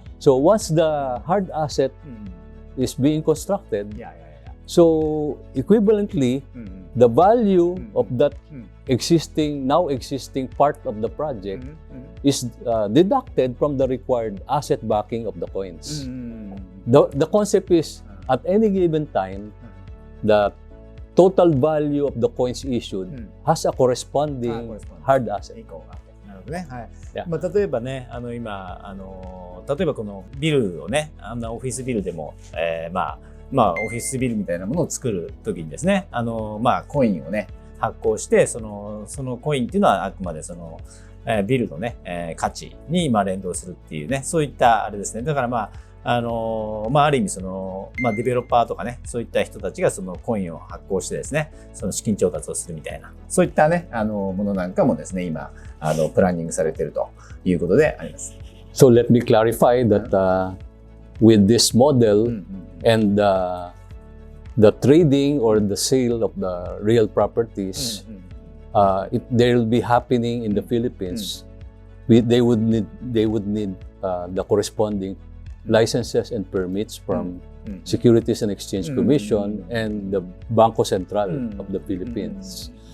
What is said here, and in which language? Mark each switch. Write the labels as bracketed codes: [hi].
[en] So once the hard asset is being constructed, so equivalently, the value of that now existing part of the project is deducted from the required asset backing of the coins. The concept is, at any given time, the total value of the coins issued has a corresponding hard asset. [ja] なるほどね。はい。まあ、例えばね、今、例えばこのビルをね、オフィスビルでも、まあ、オフィスビルみたいなものを作るときにですね、まあ、コインをね、発行して、そのコインっていうのはあくまでその、ビルのね、価値に、まあ、連動するっていうね、そういったあれですね。だからまあ、まあ、ある意味まあ、デベロッパーとかね、そういった人たちがそのコインを発行してですね、その資金調達をするみたいな、そういったね、ものなんかもですね、今、プランニングされているということであります。 [en] So let me clarify that with this model and the trading or the sale of the real properties, they will be happening in the Philippines. They would need the corresponding licenses and permits from Securities and Exchange Commission and the Bangko Sentral of the Philippines.